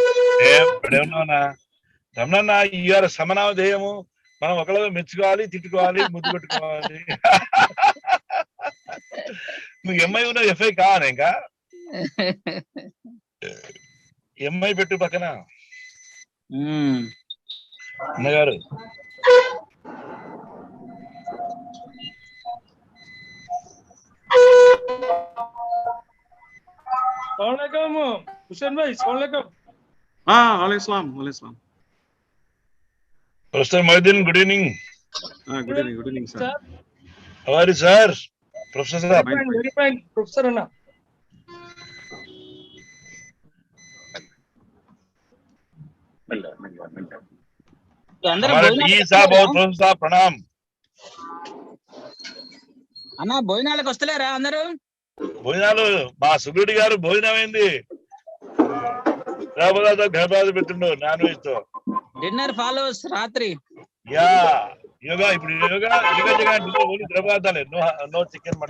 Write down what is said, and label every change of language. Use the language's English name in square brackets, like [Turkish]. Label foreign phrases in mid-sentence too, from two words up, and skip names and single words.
[Telugu] రమణన్న ఇవాళ సమనామధేయము. మనం ఒకళ్ళ మెచ్చుకోవాలి, తిట్టుకోవాలి, ముద్దు పెట్టుకోవాలి. నువ్వు ఎంఐ ఉన్నావు, ఎఫ్ఐ కావాలి. ఇంకా ఎంఐ పెట్టు పక్కన. అన్నగారు [Hindi] हुसैन भाई सलाम। [English] Professor Mohiddin, good evening. Good evening, sir. How are you, sir? Professor sir. Very fine, Professor Anna. [Hindi] हमारे डी साहब और प्रोफेसर साहब प्रणाम. [Telugu] అన్నా భోజనాలకు వస్తలేరా అందరూ? భోజనాలు మా సుబ్రెడ్డి గారు భోజనం అయింది. గర్భాలు పెట్టుండు [English] non veg [Telugu] తో. [English] dinner follows [Telugu] రాత్రి. యా యోగా ఇప్పుడు యోగా ఓన్లీ ద్రవపదార్థాలే, [English] no chicken mutton.